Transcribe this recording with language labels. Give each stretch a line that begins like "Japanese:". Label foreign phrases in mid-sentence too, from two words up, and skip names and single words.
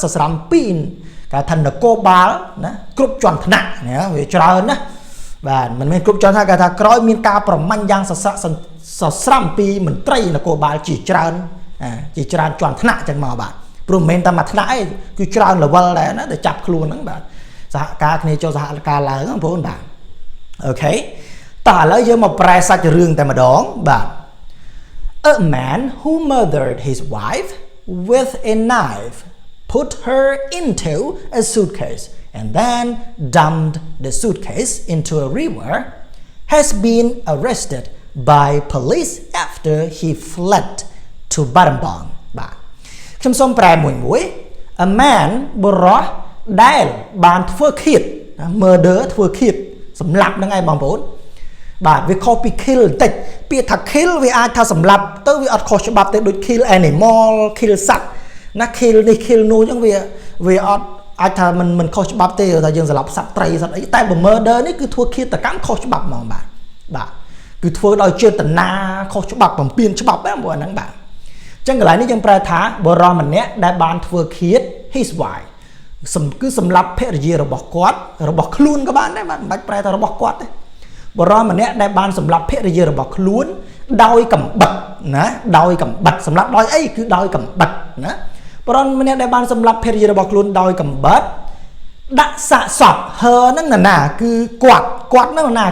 Khmer: ស្រាំពីនគេថានគរបាលណាគ្រប់ជាន់ថ្នាក់ណាវាច្រើនណាបាទមិនមែនគ្រប់ជាន់ថ្នាក់គេថាក្រោយមានការប្រមាញ់យ៉ាងសសឹកសស្រាំពីមន្ត្រីនគរបាលជាច្រើនជាច្រើនជាន់ថ្នាក់ចឹងមកបាទព្រោះមិនមែនតែមួយថ្នាក់ឯងគឺច្រើន level ដែរណាដែលចាប់ខ្លួនហ្នឹងបាទសហការគ្នាចូលសហការឡើងបងប្អូនបាទអូខេតោះឥឡូវយើងមកប្រែសាច់រឿងតែម្ដងបាទ
English: A man who murdered his wife with a knife put her into a suitcase and then dumped the suitcase into a river has been arrested by police after he fled to Battambang
Khmer: បាទខ្ញុំសូមប្រែមួយ
English: A man
Khmer: បុរសដែលបានធ្វើឃាត murder ធ្វើឃាតសម្លាប់ហ្នឹងឯងបងប្អូនបាទវាខុសពី kill បន្តិចពាក្យថា kill វាអាចថាសម្លាប់ទៅវាអត់ខុសច្បាប់ទេដូច
English: kill animal
Khmer: kill សត្វណា kill នេះ kill នោះអញ្ចឹងវាអត់អាច ថាមិនខុសច្បាប់ទេថាយើងសម្លាប់សត្វត្រីសត្វអីតែ murder នេះគឺធ្វើឃាតកម្មខុសច្បាប់ហ្មងបាទគឺធ្វើដោយចេតនាខុសច្បាប់បំពានច្បាប់ហ្នឹងហ្នឹងបាទអញ្ចឹងកន្លែងនេះយើងប្រែថាបុរសម្នាក់ដែលបានធ្វើឃាត
English: his wife
Khmer: គឺសម្លាប់ភរិយារបស់គាត់របស់ខ្លួនក៏បានដែរបាទមិនបាច់ប្រែថារបស់គាត់ទេ បុរសម្នាក់ដែលបានសម្លាប់ភរិយារបស់ខ្លួនដោយកំបិតណាដោយកំបិតសម្លាប់ដោយអីគឺដោយកំបិតណាបុរសម្នាក់ដែលបានសម្លាប់ភរិយារបស់ខ្លួនដោយកំបិតដាក់សាកសពហ្នឹងណាគឺគាត់ហ្នឹងណា